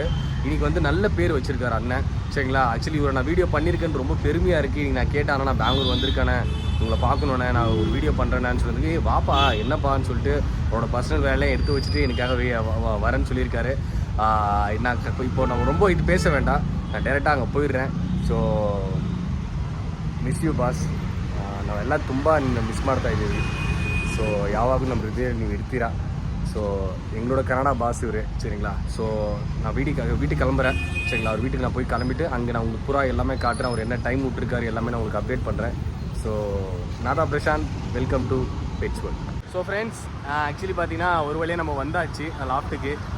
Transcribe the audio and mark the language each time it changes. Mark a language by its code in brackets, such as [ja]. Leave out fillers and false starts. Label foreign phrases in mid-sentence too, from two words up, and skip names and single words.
[ta] இன்றைக்கி வந்து நல்ல பேர் வச்சுருக்காரு அண்ணன். சரிங்களா, ஆக்சுவலி இவரை நான் வீடியோ பண்ணியிருக்கேன்னு ரொம்ப பெருமையாக இருக்குது. இன்றைக்கி நான் கேட்டேன், நான் பெங்களூர் வந்திருக்கேனே, உங்களை பார்க்கணுண்ணே, நான் ஒரு வீடியோ பண்ணுறேன்னு சொல்லிட்டு வாப்பா என்னப்பான்னு சொல்லிட்டு அவரோட பர்சனல் வேலையை எடுத்து வச்சுட்டு எனக்காக வரேன்னு சொல்லியிருக்காரு. நான் இப்போ நம்ம ரொம்ப இது பேச வேண்டாம், நான் டேரெக்டாக அங்கே போயிடுறேன். [kn] ஸோ [en] miss you boss. [kn] ನಾವೆಲ್ಲ ತುಂಬ ನಿನ್ನ ಮಿಸ್ ಮಾಡ್ತಾ ಇದ್ದೀವಿ. ಸೊ ಯಾವಾಗಲೂ ನಮ್ಮ ಹೃದಯ ನೀವು ಇರ್ತೀರಾ. [ta] ஸோ எங்களோட கனடா பாஸ் இவர். சரிங்களா, ஸோ நான் வீட்டுக்கு கிளம்புறேன். சரிங்களா, அவர் வீட்டுக்கு நான் போய் கிளம்பிட்டு அங்கே நான் உங்களுக்கு புறா எல்லாமே காட்டுறேன். அவர் என்ன டைம் விட்டுருக்காரு எல்லாமே நான் உங்களுக்கு அப்டேட் பண்ணுறேன். ஸோ நான் தான் பிரசாந்த், [en] welcome to Pets World. [ta] ஸோ ஃப்ரெண்ட்ஸ், ஆக்சுவலி பார்த்தீங்கன்னா ஒரு வழியாக நம்ம வந்தாச்சு லாஃப்ட்டுக்கு.